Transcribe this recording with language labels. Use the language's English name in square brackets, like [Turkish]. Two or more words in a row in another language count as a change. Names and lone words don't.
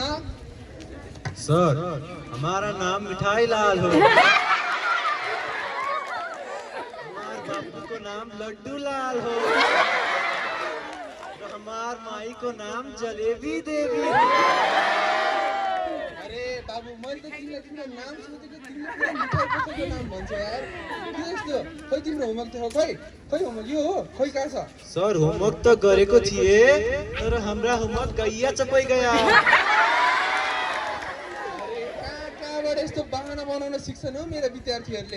[Bhojpuri] सर हमारा नाम मिठाई लाल हो हमार बापू को नाम लड्डू लाल हो हमार माई को नाम जलेबी देवी। [Nepali] अरे बाबू मैले त तिमीलाई तिम्रो नाम सोधेको तिमीले पुरा मिठाई पसलको नाम भन्छ यार के यस्तो खै तिम्रो होमवर्क देखाउ खै होमवर्क यो हो खै कहाँ छ सर होमवर्क त गरेको थिए तर हाम्रा होमवर्क [Bhojpuri] गैया चपाइ गया [Nepali] कहाँबाट यस्तो बहाना बनाउन सिक्छन् हो मेरा विद्यार्थीहरूले